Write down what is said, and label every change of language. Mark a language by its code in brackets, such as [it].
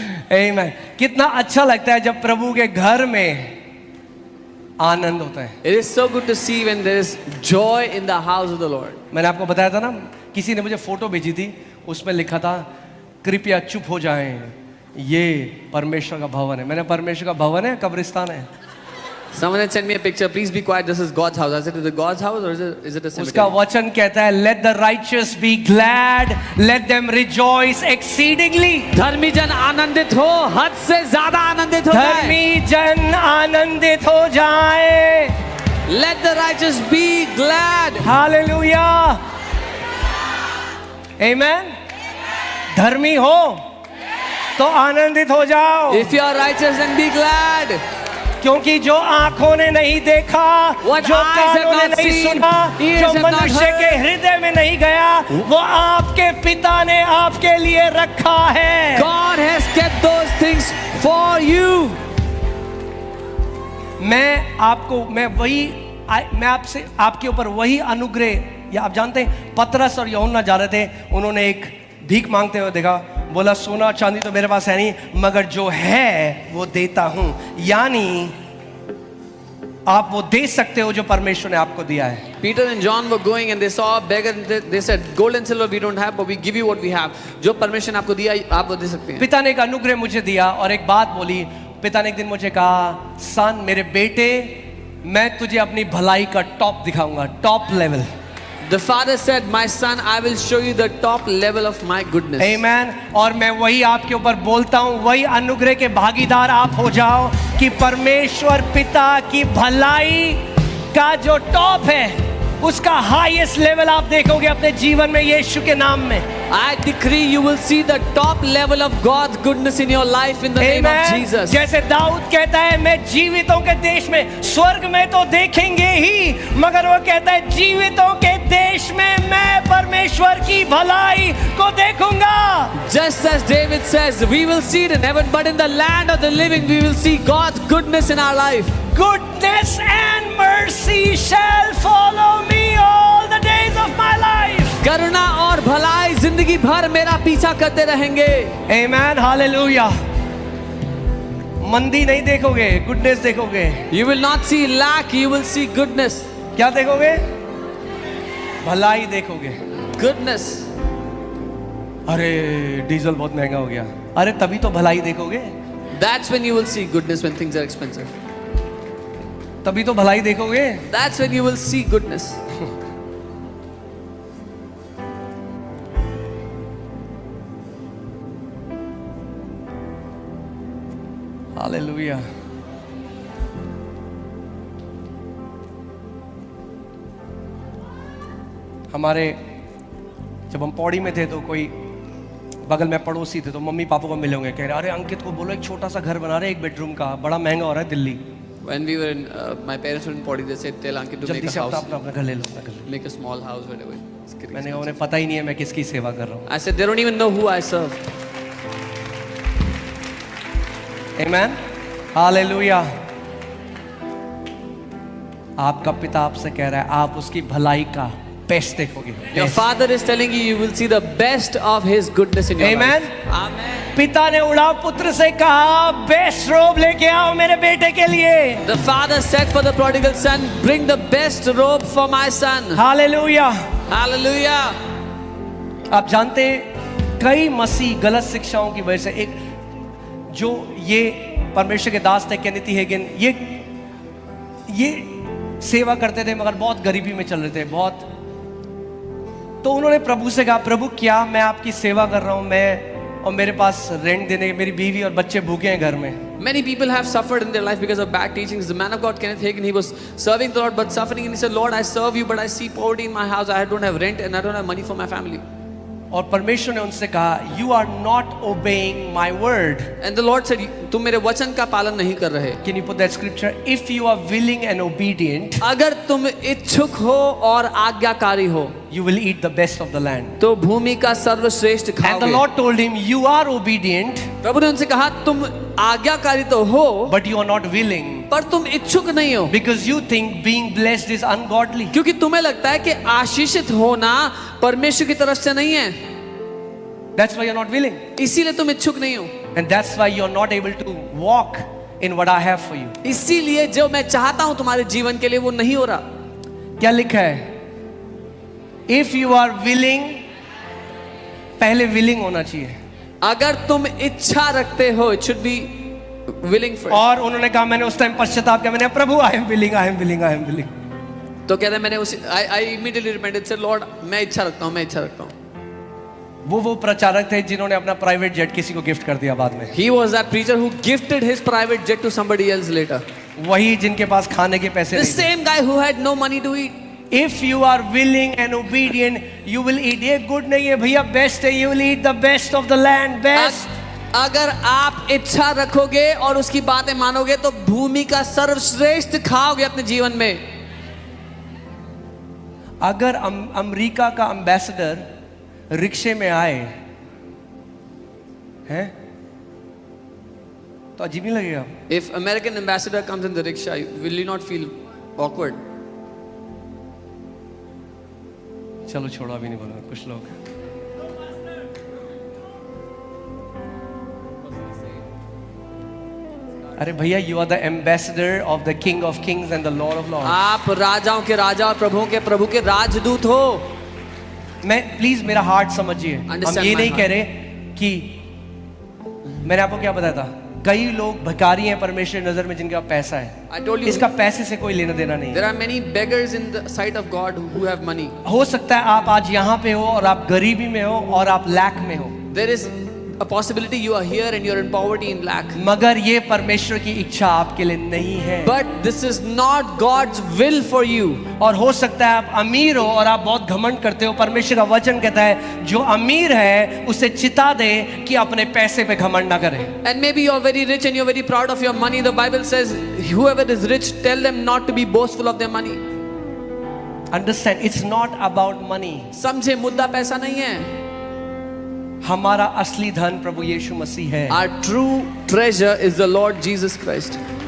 [en] Amen. [hi] कितना अच्छा लगता है जब प्रभु के घर में आनंद होता है। [en] It is so good to see when there is joy in the house of the Lord. [hi] मैंने आपको बताया था ना, किसी ने मुझे फोटो भेजी थी, उसमें लिखा था कृपया चुप हो जाएं, ये परमेश्वर का भवन है। मैंने परमेश्वर का भवन है, कब्रिस्तान है? [en] Someone had sent me a picture. Please be quiet. This is God's house. I said, is it God's house or is it a cemetery? [hi] उसका वचन कहता है [en] let the righteous be glad, let them rejoice exceedingly. [hi] धर्मी जन आनंदित हो, हद से ज्यादा आनंदित हो जाए। धर्मी जन आनंदित हो जाए। [en] Let the righteous be glad. [hi] Hallelujah. आमेन। धर्मी हो तो आनंदित हो जाओ, [en] If you are righteous, then be glad. [hi] क्योंकि जो आंखों ने नहीं देखा, [en] What [hi] जो [en] eyes have [hi] कानों ने [en] not [hi] नहीं [en] seen, [hi] सुना, [en] ears [hi] जो [en] have not [hi] मनुष्य [en] heard. [hi] के हृदय में नहीं गया, वो आपके पिता ने आपके लिए रखा है। [en] God has kept those things for you. [hi] मैं आपसे आपके ऊपर वही अनुग्रह, या आप जानते हैं पतरस और यूहन्ना जा रहे थे, उन्होंने एक भीख मांगते हुए देखा, बोला सोना चांदी तो मेरे पास है नहीं, मगर जो है वो देता हूं। यानी आप वो दे सकते हो जो परमेश्वर ने आपको दिया है। [en] Peter and John were going and they saw a beggar and they said, gold and silver we don't have, but we give you what we have. [hi] जो परमेश्वर ने आपको दिया आप वो दे सकते हैं। पिता ने एक अनुग्रह मुझे दिया और एक बात बोली। पिता ने एक दिन मुझे कहा, सन मेरे बेटे, मैं तुझे अपनी भलाई का टॉप दिखाऊंगा, top level. [en] The father said, my son, I will show you the top level of my goodness. Amen. [hi] और मैं वही आपके ऊपर बोलता हूँ, वही अनुग्रह के भागीदार आप हो जाओ कि परमेश्वर पिता की भलाई का जो टॉप है उसका हाईएस्ट लेवल आप देखोगे अपने जीवन में यीशु के नाम में। [en] I decree you will see the top level of God's goodness in your life in the name of Jesus. [hi] जैसे दाऊद कहता है मैं जीवितों के देश में, स्वर्ग में तो देखेंगे ही, मगर वो कहता है जीवितों के देश में मैं परमेश्वर की भलाई को देखूंगा। [en] Just as David says, we will see it in heaven, but in the land of the living we will see God's goodness in our life. Goodness and mercy shall follow me all the days of my life. [hi] करुणा और भलाई जिंदगी भर मेरा पीछा करते रहेंगे। [en] Amen, hallelujah. [hi] मंदी नहीं देखोगे, गुडनेस देखोगे। [en] You will not see lack, you will see goodness. [hi] क्या देखोगे? भलाई देखोगे। [en] Goodness. [hi] अरे डीजल बहुत महंगा हो गया, अरे तभी तो भलाई देखोगे। [en] That's when you will see goodness when things are expensive. [hi] तभी तो भलाई देखोगे। [en] That's when you will see goodness. [hi] Hallelujah. हमारे जब हम पौड़ी में थे तो कोई बगल में पड़ोसी थे, तो मम्मी पापा को मिले होंगे, कह रहे अरे अंकित को बोलो एक छोटा सा घर बना रहे, एक बेडरूम का, बड़ा महंगा हो रहा है Delhi. [en] When we were in, my parents were in Podi, they said, tell Ankit to make [hi] जल्दी [en] a [hi] से [en] house, [hi] अपना घर ले लो, अपना घर ले [en] make a small house, whatever. It's [hi] low. [en] getting [hi] मैंने कहा [en] expensive. [hi] उन्हें पता ही नहीं है मैं किसकी सेवा कर रहा हूँ। [en] I said, they don't even know who I serve. [hi] Amen, hallelujah. आपका पिता आपसे कह रहा है आप उसकी भलाई का बेस्ट देखोगे। [en] Your father is telling you, you will see the best of his goodness in your Amen. life. Amen. [hi] पिता ने उड़ाव पुत्र से कहा बेस्ट रोब लेके आओ मेरे बेटे के लिए। [en] The father said for the prodigal son, bring the best robe for my son. [hi] Hallelujah. [en] Hallelujah. [hi] आप जानते हैं कई मसीह गलत शिक्षाओं की वजह से, एक जो ये परमेश्वर के दास थे केनेथी हेगिन, ये सेवा करते थे मगर बहुत गरीबी में चल रहे थे बहुत। तो उन्होंने प्रभु से कहा प्रभु क्या मैं आपकी सेवा कर रहा हूं, मैं और मेरे पास रेंट देने, मेरी बीवी और बच्चे भूखे हैं घर में। [en] Many people have suffered in their life because of bad teachings. The man of God, Kenneth Hagin, he was serving the Lord but suffering, and he said, Lord, I serve you, but I see poverty in my house. I don't have rent and I don't have money for my family. [hi] और परमेश्वर ने उनसे कहा, [en] you are not obeying my word. And the Lord said, [hi] तुम मेरे वचन का पालन नहीं कर रहे. [en] Can you put that scripture? If you are willing and obedient, [hi] अगर तुम इच्छुक हो और आज्ञाकारी हो, [en] you will eat the best of the land. [hi] तो भूमि का सर्वश्रेष्ठ [en] And the [hi] खाओगे. [en] Lord told him, you are obedient, [hi] प्रभु ने उनसे कहा, तुम आज्ञाकारी तो हो, [en] but you are not willing, [hi] पर तुम इच्छुक नहीं हो, [en] because you think being blessed is ungodly. [hi] क्योंकि तुम्हें लगता है कि आशीषित होना परमेश्वर की तरफ से नहीं है. [en] That's why you're not willing. [hi] इसीलिए तुम इच्छुक नहीं हो. [en] And that's why you're not able to walk in what I have for you. [hi] इसीलिए जो मैं चाहता हूं तुम्हारे जीवन के लिए वो नहीं हो रहा. क्या लिखा है? [en] If you are willing, [hi] पहले willing होना चाहिए. अगर तुम इच्छा रखते हो, [en] it should be willing first. [hi] और उन्होंने कहा, मैंने उस टाइम पश्चाताप किया, मैंने प्रभु [en] I am willing, I am willing, I am willing. [hi] तो कहते हैं मैंने उसी [en] I immediately repented, said Lord [hi] मैं इच्छा रखता हूं, मैं इच्छा रखता हूं. वो प्रचारक थे जिन्होंने अपना प्राइवेट जेट किसी को गिफ्ट कर दिया बाद में. [en] He was that preacher who gifted his private jet to somebody else later. [hi] वही जिनके पास खाने के पैसे [en] The [hi] नहीं थे. [en] same guy who had no money to eat. If you are willing and obedient, you will eat. [hi] ये good नहीं है भैया, बेस्ट है. [en] You will eat the best of the land, best. [hi] अगर आप इच्छा रखोगे और उसकी बातें मानोगे तो भूमि का सर्वश्रेष्ठ खाओगे अपने जीवन में. अगर अमेरिका का एम्बेसडर रिक्शे में आए हैं तो अजीब नहीं लगेगा? [en] If American ambassador comes in the rickshaw, will you not feel awkward? [hi] चलो छोड़ो, अभी नहीं बोलूंगा. कुछ लोग अरे भैया, [en] You are the ambassador of the king of kings and the lord of lords. [hi] आप राजाओं के राजा और प्रभुओं के प्रभु के राजदूत हो. मैं प्लीज मेरा हार्ट समझिए. हम [en] Understand [hi] ये [en] my [hi] नहीं [en] heart. [hi] कह रहे कि मैंने आपको क्या बताया था, कई लोग भिखारी हैं परमेश्वर की नजर में जिनके पास पैसा है. [en] I told you [hi] इसका पैसे से कोई लेना देना नहीं. [en] there are many beggars in the sight of God who have money. [hi] हो सकता है आप आज यहाँ पे हो और आप गरीबी में हो और आप लैक में हो, [en] There is a possibility you are here and you're in poverty in lack. [hi] मगर ये परमेश्वर की इच्छा आपके लिए नहीं है. [en] But this is not God's will for you. [hi] और हो सकता है आप अमीर हो और आप बहुत घमंड करते हो. परमेश्वर का वचन कहता है जो अमीर है उसे चिता दे कि अपने पैसे पे घमंड ना करे. [en] And maybe you're very rich and you're very proud of your money. The Bible says whoever is rich, tell them not to be boastful of their money. Understand, it's not about money. [hi] समझे, मुद्दा पैसा नहीं है. हमारा असली धन प्रभु यीशु मसीह है. [en] Our true treasure is the Lord Jesus Christ.